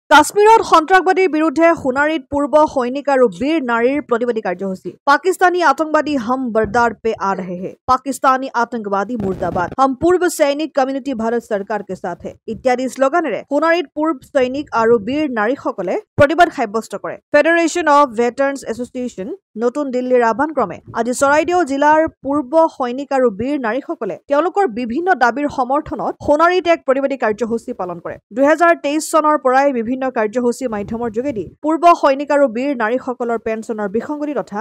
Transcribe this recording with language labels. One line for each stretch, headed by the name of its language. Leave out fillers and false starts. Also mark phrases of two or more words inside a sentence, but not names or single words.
Assamese: কাশ্মীৰত সন্ত্ৰাসবাদীৰ বিৰুদ্ধে সোণাৰীত পূৰ্ব সৈনিক আৰু বীৰ নাৰীৰ প্ৰতিবাদী কাৰ্যসূচী
Hindi: পাকিস্তানী आतंकवादी हम बरदार पे आ रहे हैं पाकिस्तानी आतंकवादी मुर्दाबाद हम पूर्व सैनिक कम्युनिटी भारत सरकार के साथ है इत्यादि
Assamese: শ্লোগানেৰে সোণাৰীত পূৰ্ব সৈনিক আৰু বীৰ নাৰীসকলে প্ৰতিবাদ সাব্যস্ত কৰে ফেডাৰেশ্যন অফ ভেটাৰানছ এছ'চিয়েশ্যন নতুন দিল্লীৰ আহ্বানক্ৰমে আজি চৰাইদেউ জিলাৰ পূৰ্ব সৈনিক আৰু বীৰ নাৰীসকলে তেওঁলোকৰ বিভিন্ন দাবীৰ সমৰ্থনত সোণাৰীত এক প্ৰতিবাদী কাৰ্যসূচী পালন কৰে 2023 চনৰ পৰাই বিভিন্ন কাৰ্যসূচী মাধ্যমৰ যোগেদি পূৰ্ব সৈনিক আৰু বীৰ নাৰীসকলৰ পেঞ্চনৰ বিসংগতি তথা